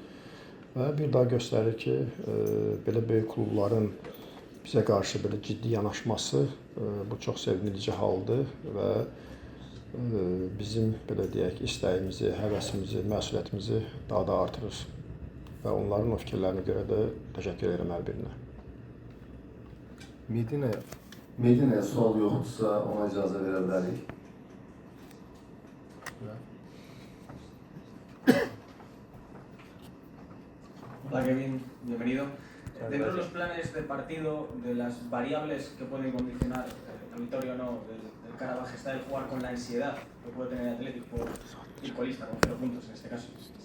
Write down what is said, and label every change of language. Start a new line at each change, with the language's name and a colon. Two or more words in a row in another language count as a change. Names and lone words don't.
Azerbaijani: Və bir daha göstərir ki, belə böyük klubların bizə qarşı belə ciddi yanaşması bu çox sevindirici haldır və bizim belə deyək istəyimizi, həvəsimizi, məsuliyyətimizi daha da artırır. Və onların o fikirlərinə görə də təşəkkür edirəm hər birinə. Medina'ya sual yoxdursa ona icazə verə bilərik.
Spanish: Hola Kevin, bienvenido. Dentro de los planes de partido, de las variables que pueden condicionar la victoria o no del Karabaj, está el jugar con la ansiedad que puede tener el Athletic por ir colista con 0 puntos en este caso.